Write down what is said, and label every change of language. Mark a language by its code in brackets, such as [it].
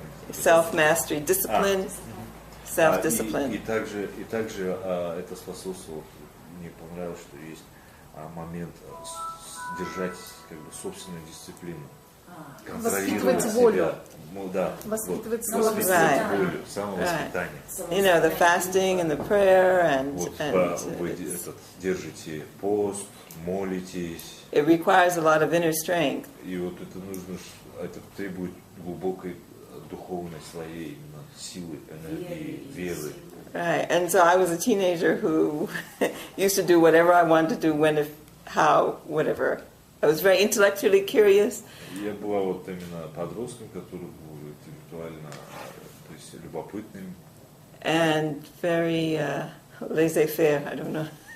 [en] Self-mastery, discipline, self-discipline. [ru] И также это способствовало, мне понравилось, что есть момент держать как бы собственную дисциплину. Воспитывать волю. Да, Воспитывать волю, самовоспитание. [en] You know, the fasting and the prayer and [ru] Вы держите пост, молитесь. [en] it requires a lot of inner strength. [ru] И вот это требует глубокой духовной своей именно силы, энергии, веры. [en] Right, and so I was a teenager who used to do whatever I wanted to do, when, if, how, whatever. I was very intellectually curious. [ru] Я была вот именно подростком, который был интеллектуально, то есть любопытным. [en] And very laissez-faire, I don't know.